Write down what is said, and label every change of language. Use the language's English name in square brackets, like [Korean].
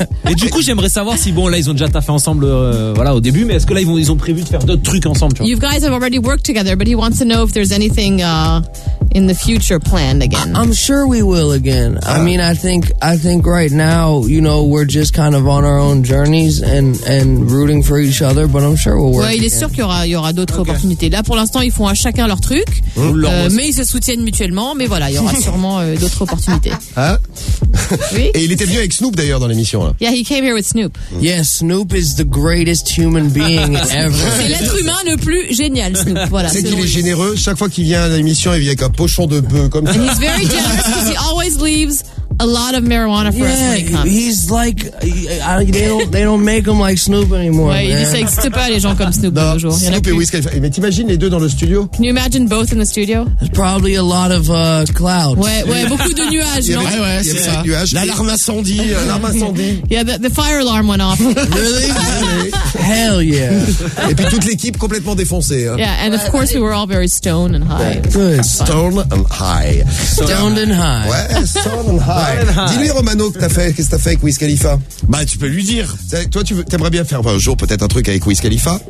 [French] Et du coup, j'aimerais savoir si bon là ils ont déjà taffé ensemble voilà au début, mais est-ce que là ils ont prévu de faire d'autres trucs ensemble, tu vois. [English] You guys have already worked together, but he wants to know if there's anything in the future planned again. I'm sure we will again. I mean, I think right now, you know, we're just kind of on our own journeys and rooting for each other, but I'm sure we'll work. [French] Ouais, il est [English] again. [French] Sûr qu'il y aura d'autres okay. opportunités. Là pour l'instant, ils font à chacun leur truc. Mais ils se soutiennent mutuellement, mais voilà, il y aura sûrement d'autres opportunités. Oui. Et il était venu avec Snoop d'ailleurs dans l'émission là. [English] Yeah, he came here with Snoop. Yes, Snoop is the greatest human being ever. [French] C'est l'être humain le plus génial, Snoop. Voilà. C'est qu'il est généreux. Chaque fois qu'il vient à l'émission, il vient avec un pochon de bœuf comme ça. [English] And he's very generous because he always leaves a lot of marijuana for us when he comes. He's like, they don't make him like Snoop anymore. [French] Ouais, il n'existe pas les gens comme Snoop aujourd'hui. Snoop et Wiz Khalifa. Mais t'imagines les deux dans le studio? [English] Can you imagine both in the studio? There's probably a lot of clouds. [French] Ouais, beaucoup de nuages. Non? Ouais, c'est ça. Il y avait ça. L'alarme incendie. [English] Yeah, the fire alarm went off. Really? Hell yeah. [French] Et puis toute l'équipe complètement défoncée. Hein. [English] Yeah, and of course we were all very stoned and high. Good. Stoned and high. Stoned and high. Ouais, stoned and high. [French] Dis-lui Romano, qu'est-ce que t'as fait avec Wiz Khalifa? Bah tu peux lui dire. Toi tu t'aimerais bien faire un jour peut-être un truc avec Wiz Khalifa.